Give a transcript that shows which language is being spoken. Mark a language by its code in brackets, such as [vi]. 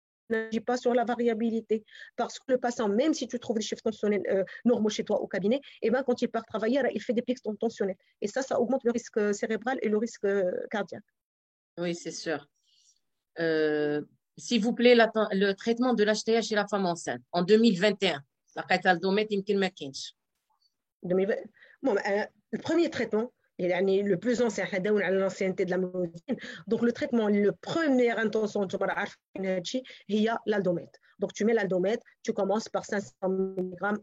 [fr] n'agit pas sur la variabilité. Parce que le patient, même si tu trouves les chiffres tensionnels normaux chez toi au cabinet, eh ben, quand il part travailler, il fait des pics tensionnels. Et ça augmente le risque cérébral et le risque cardiaque. Oui, c'est sûr. S'il vous plaît, le traitement de l'HTA chez la femme enceinte en 2021. [ar] لقيت الدوميت يمكن ما كاينش. [fr] Bon, le premier traitement, le plus ancien, l'ancienneté de la médecine. Donc, le traitement, le première intention, il y a l'aldomètre. Donc, tu mets l'aldomètre, tu commences par 500 mg.